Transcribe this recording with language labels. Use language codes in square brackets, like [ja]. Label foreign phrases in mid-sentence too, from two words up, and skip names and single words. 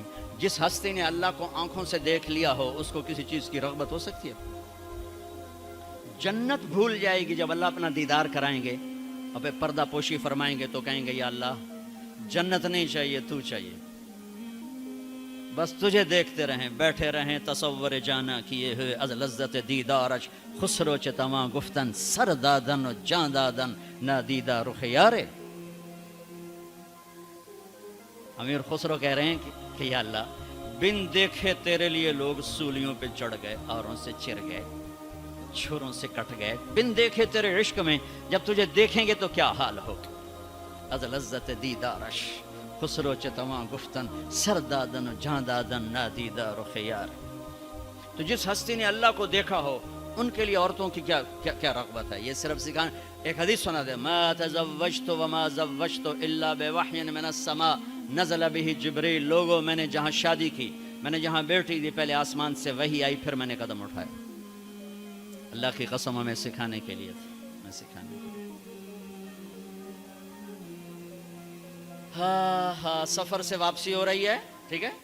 [ur] جس ہستی نے اللہ کو آنکھوں سے دیکھ لیا ہو اس کو کسی چیز کی رغبت ہو سکتی ہے؟ جنت بھول جائے گی جب اللہ اپنا دیدار کرائیں گے, اور پھر پردہ پوشی فرمائیں گے تو کہیں گے یا اللہ جنت نہیں چاہیے, تو چاہیے, بس تجھے دیکھتے رہیں, بیٹھے رہیں تصور جانا کیے ہوئے [fa] از لذت دیدارش, خسرو چتما گفتن سر دادن و جان دادن نہ دیدہ رخ یارے. [ur] امیر خسرو کہہ رہے ہیں کہ یا اللہ بن دیکھے تیرے لیے لوگ سولیوں پہ چڑھ گئے, اوروں سے چر گئے, چھروں سے کٹ گئے, بن دیکھے تیرے عشق میں, جب تجھے دیکھیں گے تو کیا حال ہوگا. [fa] از لذت دیدارش خسرو چتما گفتن سر دادن و جان دادن نادیدہ رخ یار. [ur] تو جس ہستی نے اللہ کو دیکھا ہو ان کے لیے عورتوں کی کیا رغبت ہے. یہ صرف سکھانا. ایک حدیث سنا دے, [ar] ما تزوجت وما زوجت الا بوحی من السماء نزل به جبریل. [ur] لوگوں میں نے جہاں شادی کی, میں نے جہاں بیٹی دی, پہلے آسمان سے وحی آئی, پھر میں نے قدم اٹھایا. اللہ کی قسم ہمیں سکھانے کے لیے تھا, میں سکھانے کے لیے. ہاں سفر سے واپسی ہو رہی ہے, ٹھیک ہے.